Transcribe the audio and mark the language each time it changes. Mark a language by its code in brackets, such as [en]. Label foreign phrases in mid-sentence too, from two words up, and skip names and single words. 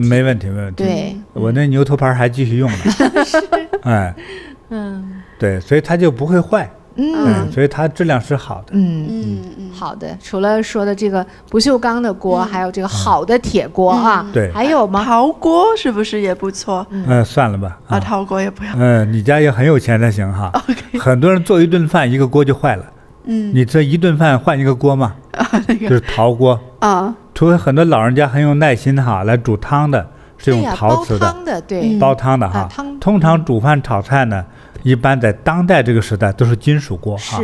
[zh] 沒問題，沒問題。對，我那牛頭牌還繼續用呢。哎，對，所以它就不會壞。所以它質量是好的。好的。除了說的這個不鏽鋼的鍋，還有這個好的鐵鍋啊。對。還有嗎？陶鍋是不是也不錯？算了吧。陶鍋也不要。你家也很有錢才行哈。很多人做一頓飯，一個鍋就壞了。你這一頓飯換一個鍋嘛？就是陶鍋。除非很多老人家很有耐心哈，來煮湯的是用陶瓷的。煲湯的，對。煲湯的哈。通常煮飯炒菜呢，一般在當代這個時代都是金屬鍋哈，